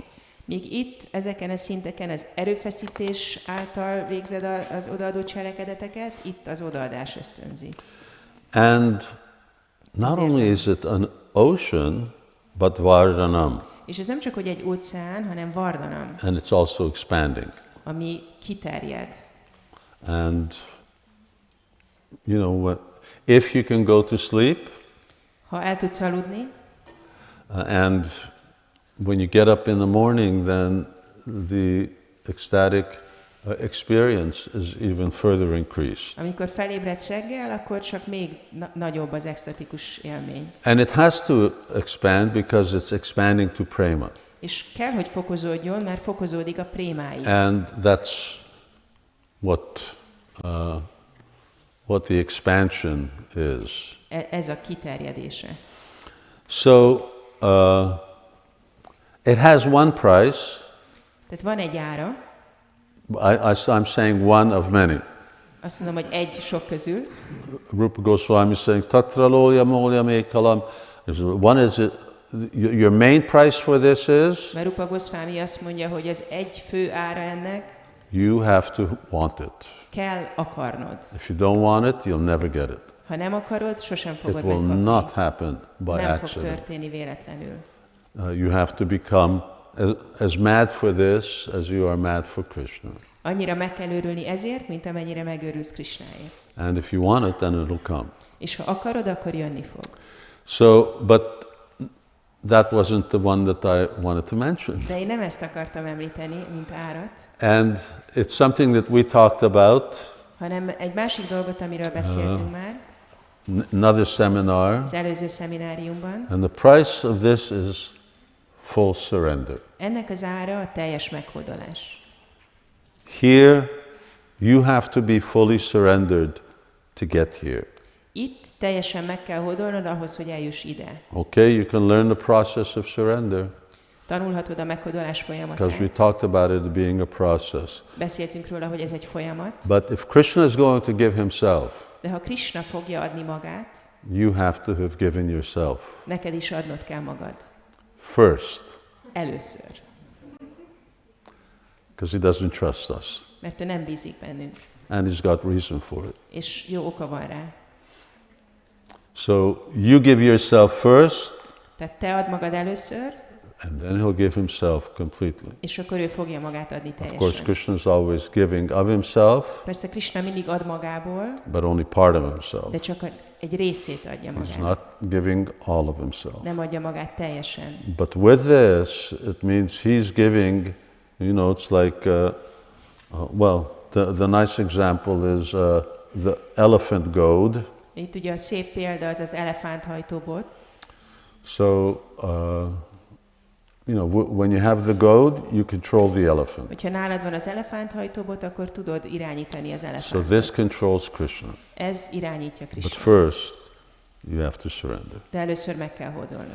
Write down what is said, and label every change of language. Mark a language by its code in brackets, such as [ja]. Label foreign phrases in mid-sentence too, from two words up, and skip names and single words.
[hu] Míg itt, ezeken a szinteken az erőfeszítés által végzed az odaadó cselekedeteket, itt az odaadás ösztönzi. [en] And not only is it an ocean, but vardhanam. [hu] És ez nem csak, hogy egy óceán, hanem vardhanam, [en] And it's also expanding. [hu] ami kiterjed. [en] And, you know, if you can go to sleep, [hu] Ha el tudsz aludni, [en] and when you get up in the morning, then the ecstatic experience is even further increased. [hu] amikor felébredsz reggel, akkor csak még nagyobb az extatikus élmény. [en] And it has to expand because it's expanding to prema. [hu] És kell, hogy fokozódjon, mert fokozódik a prémáig. [en] And that's what the expansion is. [hu] Ez a kiterjedése. [en] So it has one price. [hu] Tehát van egy ára, [en] I'm saying one of many. [hu] Azt mondom, hogy egy sok közül. [en] Rupa Goswami is saying, [sa] Tatralolya molyam ekalam. [en] One is, your main price for this is? [hu] Mert Rupa Goswami azt mondja, hogy ez egy fő ára ennek. [en] You have to want it. [hu] Kell akarnod. [en] If you don't want it, you'll never get it. [hu] Ha nem akarod, sosem fogod [en] It will [hu] megkapni. [en] not happen by [hu] Nem fog [en] accident. [hu] történni véletlenül. [en] You have to become as mad for this as you are mad for Krishna. [hu] Annyira meg kell örülni ezért, mint amennyire megörülsz Krishnáért. [en] And if you want it, then it'll come. [hu] És ha akarod, akkor jönni fog. [en] So, but that wasn't the one that I wanted to mention. [hu] De én nem ezt akartam említeni, mint árat, [en] And it's something that we talked about, [hu] hanem egy másik dolgot, amiről beszéltünk már [en] another seminar. [hu] az előző szemináriumban. [en] And the price of this is full surrender. [hu] Ennek az ára a teljes meghódolás. [en] Here, you have to be fully surrendered to get here. [hu] Itt teljesen meg kell hódolnod ahhoz, hogy eljuss ide. [en] Okay, you can learn the process of surrender [hu] Tanulhatod a meghódolás [en] because we [hu] folyamatát. [en] talked about it being a process. [hu] Beszéltünk róla, hogy ez egy folyamat. [en] But if Krishna is going to give himself, [hu] De ha Krishna fogja adni magát, [en] you have to have given yourself [hu] neked is adnod kell magad. [en] first, [hu] Először. [en] because he doesn't trust us. [hu] Mert ő nem bízik bennünk. [en] And he's got reason for it. [hu] És jó oka van rá. [en] So you give yourself first, [hu] Tehát te add magad először, [en] and then he'll give himself completely. [hu] és akkor ő fogja magát adni [en] Of course, [hu] teljesen. [en] Krishna is always giving of himself, [hu] Persze Krishna mindig ad magából, [en] but only part of himself. [hu] de csak egy részét adja [en] He's [hu] magának. [en] not giving all of himself. [hu] Nem adja magát teljesen. [en] But with this, it means he's giving, you know, it's like, well, the nice example is the elephant goad. [hu] Itt ugye a szép példa az az elefánthajtóbot. [en] So, you know, when you have the goad, you control the elephant. [hu] Hogyha nálad van az elefánthajtóbot, akkor tudod irányítani az [en] So [hu] elefántot. [en] this controls Krishna. [hu] Ez irányítja [en] But [hu] Krishna. [en] first, you have to surrender. [hu] De először meg kell hódolnod.